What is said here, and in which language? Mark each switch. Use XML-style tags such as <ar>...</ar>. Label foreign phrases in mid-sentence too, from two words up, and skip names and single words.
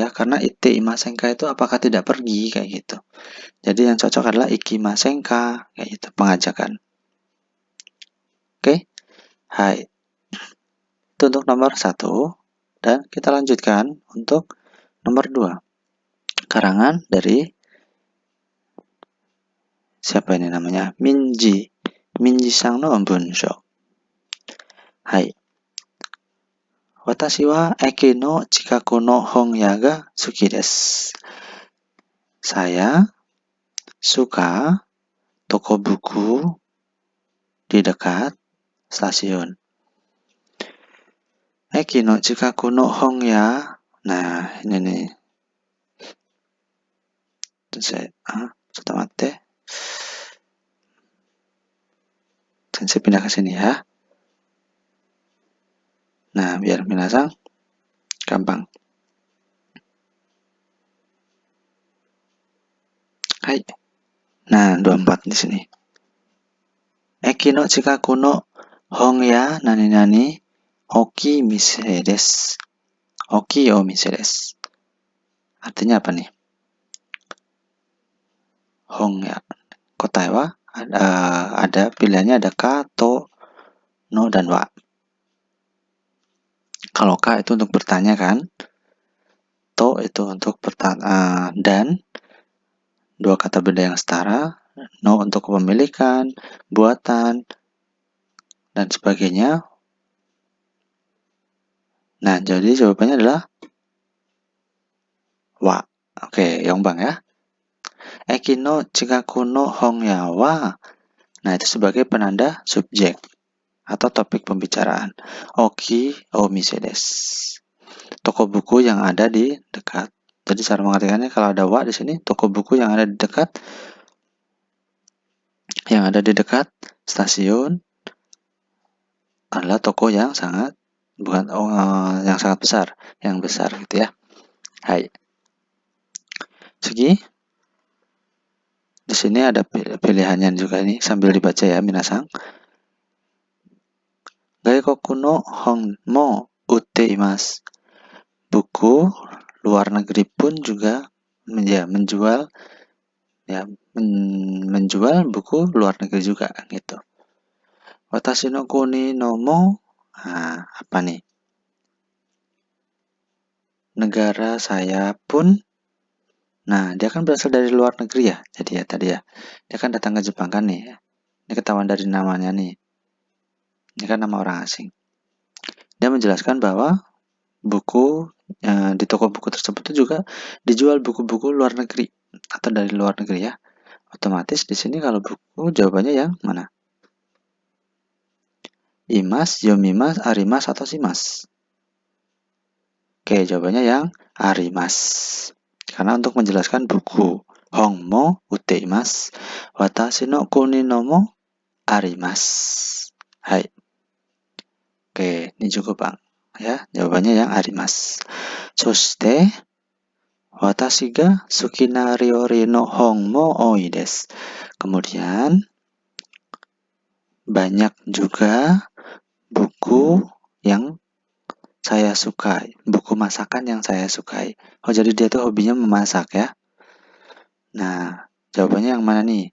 <id>Karena</id> <ja>いていませんか</ja> <id>itu apakah tidak pergi kayak gitu. Jadi yang cocok adalah ikimasen ka kayak gitu, pengajakan. Oke. Hai. Itu untuk nomor 1. Dan kita lanjutkan untuk nomor 2. Karangan dari siapa ini namanya?</id> <ja>ミンジさんの文章。はい. 私は駅の近くの本屋が好きです.</ja> <id>Saya suka toko buku di dekat stasiun.</id> <ja>駅の近くの本屋.</ja> <id>Nah, ini nih. Sensei pindah ke sini ya. Nah, biar minasang gampang. Hai. Nah, 24 di sini.</id> <ja>駅の近くの本屋なになに大き店です. 大きを店です.</ja> <id>Artinya apa nih? Honya. Kotai wa ada pilihannya ada ka, to, no, dan wa. Kalau ka itu untuk bertanya kan, to itu untuk dan dua kata benda yang setara, no untuk kepemilikan, buatan, dan sebagainya. Nah, jadi jawabannya adalah wa. Oke, Yongbang ya.</id> <ja>駅の近くの本屋は.</ja> <id>Nah, itu sebagai penanda subjek atau topik pembicaraan.</id> <ja>大きを店です.</ja> <id>Toko buku yang ada di dekat. Jadi cara mengartikannya kalau ada wa di sini, toko buku yang ada di dekat stasiun adalah toko yang sangat besar, yang besar gitu ya. Hai. Segi. Di sini ada pilihannya juga ini sambil dibaca ya minasang.</id> <ja>外国の本も売っています.</ja> <id>Buku luar negeri pun juga menjual buku luar negeri juga gitu.</id> <ja>私の国のも,</ja> <id>apa nih? Negara saya pun. Nah, dia kan berasal dari luar negeri ya. Jadi ya tadi ya. Dia kan datang ke Jepang kan nih. Ini ketahuan dari namanya nih. Ini kan nama orang asing. Dia menjelaskan bahwa buku di toko buku tersebut itu juga dijual buku-buku luar negeri atau dari luar negeri ya. Otomatis di sini kalau buku jawabannya yang mana?</id> <ja>います、読みます、あります、atau します?</ja> <id>Oke, jawabannya yang arimas. Karena untuk menjelaskan buku</id> <ja>本も売っています、私の国のもあります。はい.</ja> <id>Oke, ini cukup Bang. Ya, jawabannya yang</id> <ja>あります。そして私が好きな料理の本も多いです.</ja> <id>Kemudian banyak juga buku yang saya sukai, buku masakan yang saya sukai. Oh, jadi dia tuh hobinya memasak ya. Nah, jawabannya yang mana nih?</id>